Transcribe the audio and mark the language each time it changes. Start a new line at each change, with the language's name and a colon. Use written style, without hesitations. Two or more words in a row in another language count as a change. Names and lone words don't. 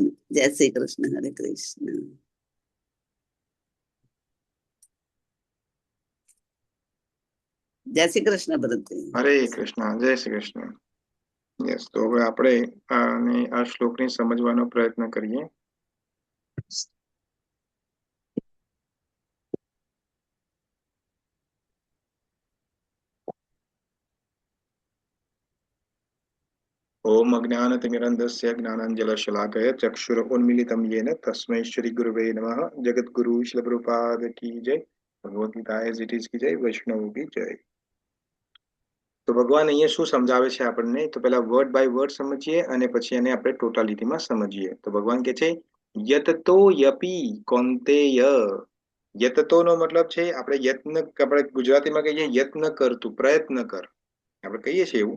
Gujarati: જય શ્રી કૃષ્ણ. હરે કૃષ્ણ. જય શ્રી કૃષ્ણ ભરતભાઈ. હરે કૃષ્ણ. જય શ્રી કૃષ્ણ. યસ, તો હવે આપણે આ શ્લોકને સમજવાનો પ્રયત્ન કરીએ.
Sanskrit: ओम अज्ञानतिमिरन्धस्य ज्ञानाञ्जनशलाकया चक्षुरुन्मीलितं येन तस्मै श्रीगुरुवे नमः.
Hindi: जगद्गुरु श्रील प्रभुपाद की जय. भगवद गीता
English: as it is
Hindi: की जय. वैष्णव की जय.
Gujarati: તો ભગવાન અહીંયા શું સમજાવે છે આપણને, તો પહેલા
English: word by word
Gujarati: સમજીએ અને પછી એને આપણે ટોટાલિટીમાં સમજીએ. તો ભગવાન કહે છે
Sanskrit: यततो यपी कौंतेय.
Gujarati: યતતો નો મતલબ છે આપણે યત્ન, આપણે ગુજરાતીમાં કહીએ યત્ન કર, તું પ્રયત્ન કર, આપણે કહીએ છીએ એવું.